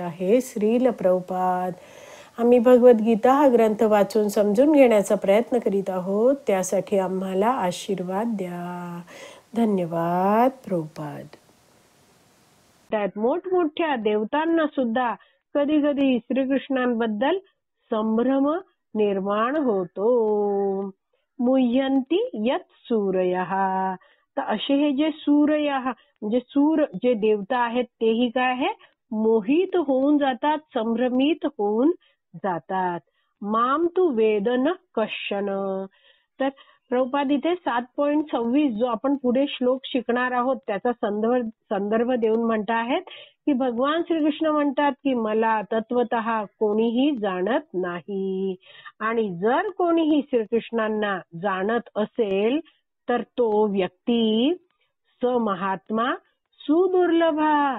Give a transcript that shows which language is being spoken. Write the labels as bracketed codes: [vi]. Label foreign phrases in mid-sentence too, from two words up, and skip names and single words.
[mr] हे श्रील प्रभुपाद, आम्ही भगवद्गीता हा ग्रंथ वाचून समजून घेण्याचा प्रयत्न करीत आहोत. त्यासाठी आम्हाला आशीर्वाद द्या. धन्यवाद प्रभुपाद. त्यात मोठमोठ्या देवतांना सुद्धा कधी कधी श्रीकृष्णांबद्दल संभ्रम निर्माण होतो. [sa] मुह्यंती यत सूरयः. [mr] तर असे हे जे सूरयः म्हणजे सूर जे देवता आहेत तेही काय आहे, मोहित होऊन जातात, संभ्रमित होऊन जातात. [sa] माम तू वेद न कश्चन. [mr] तर प्रभुपाद इथे 7.26 जो आपण पुढे श्लोक शिकणार आहोत त्याचा संदर्भ देऊन म्हणत आहेत की भगवान श्रीकृष्ण म्हणतात की मला तत्वतः कोणीही जाणत नाही. आणि जर कोणीही श्रीकृष्णांना जाणत असेल तर तो व्यक्ती [sa] महात्मा सुदुर्लभा.